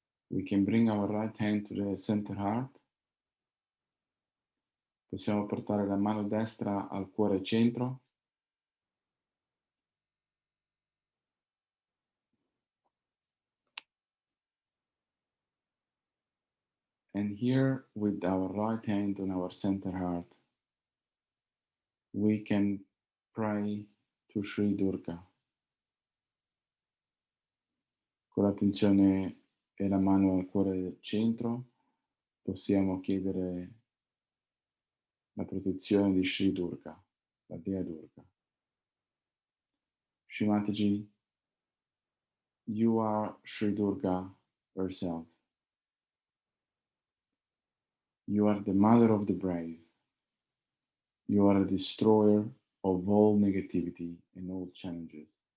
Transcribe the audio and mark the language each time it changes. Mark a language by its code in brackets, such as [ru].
[en] We can bring our right hand to the center heart. [it] Possiamo portare la mano destra al cuore centro. [en] And here, with our right hand on our center heart, we can pray to Sri Durga. [it] Con l'attenzione e la mano al cuore centro, possiamo chiedere la protezione di Sri Durga, la dea Durga. [en] Shrimataji, you are Sri Durga herself. You are the mother of the brave. You are a destroyer of all negativity and all challenges.